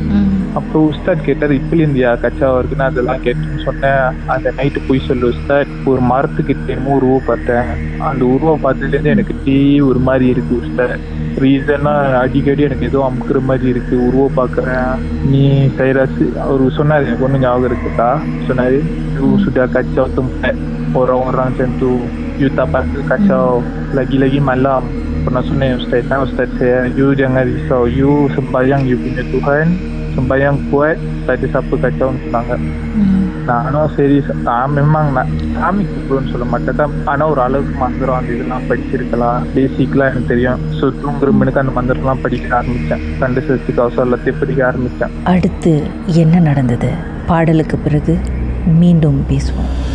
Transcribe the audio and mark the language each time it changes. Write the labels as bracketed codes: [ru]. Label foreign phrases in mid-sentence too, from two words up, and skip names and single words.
[ta] அப்புறம் உஸ்தாத் கேட்டார் இப்படி இருந்தியா கச்சாவா இருக்குன்னு, அதெல்லாம் கேட்டுன்னு சொன்னேன். அந்த நைட்டு போய் சொல்லு உஸ்தாத், ஒரு மரத்துக்கிட்ட என்னமோ உருவம் பார்த்தேன், அந்த உருவம் பார்த்ததுலேருந்து எனக்கு டீ ஒரு மாதிரி இருக்கு உஸ்தாத். ரீசனா அடிக்கடி எனக்கு ஏதோ அமுக்குற மாதிரி இருக்கு, உருவம் பார்க்குறேன். நீ சைராஸ் அவர் சொன்னார், எனக்கு ஒன்றும் ஞாபகம் இருக்குதா, சொன்னாரு [ms] sudah kacau tempat orang-orang macam tu, you tak patut kacau lagi-lagi malam. Pernah சொன்னேன் Ustaz saya, you jangan risau, you sembahyang you punya Tuhan, sembahyang kuat, tak ada siapa kacauன்னு சொன்னாங்க. [ta] நானும் சரி நான் memang நான் சாமி கூப்பிடுன்னு சொல்ல மாட்டேன், ஆனால் ஒரு அளவுக்கு மந்திரம் அந்த இதெல்லாம் படிச்சிருக்கலாம், பேசிக்கெலாம் எனக்கு தெரியும். ஸோ தூங்குற மணிக்கு அந்த மந்திரம்லாம் படிக்க ஆரம்பித்தேன். கண்டு சஷ்டி கவசம் எல்லாத்தையும் படிக்க ஆரம்பித்தேன். அடுத்து என்ன நடந்தது? பாடலுக்கு பிறகு மீண்டும் பேசுவோம்.